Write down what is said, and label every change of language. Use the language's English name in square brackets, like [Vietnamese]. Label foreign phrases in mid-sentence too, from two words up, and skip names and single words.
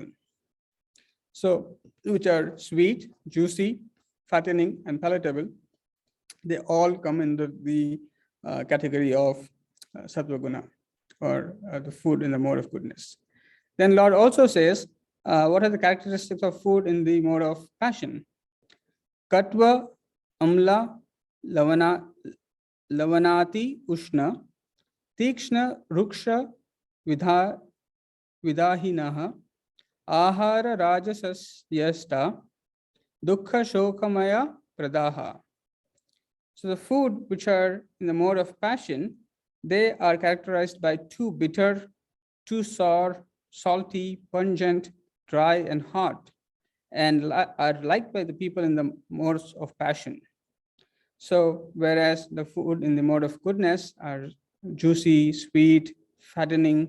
[English] So, which are sweet, juicy, fattening, and palatable, they all come under the category of [Sanskrit] सत्त्व गुण, [English] or the food in the mode of goodness. Then Lord also says, what are the characteristics of food in the mode of passion? [Sanskrit] कट्व, अम्ल, लवणाति, उष्ण, तीक्ष्ण, रूक्ष, विदाहिनः, आहार राजसस्यष्टा, दुःख शोकामय प्रदाः. [English] So the food which are in the mode of passion, they are characterized by too bitter, too sour, salty, pungent, dry, and hot, and are liked by the people in the modes of passion. So whereas the food in the mode of goodness are juicy, sweet, fattening.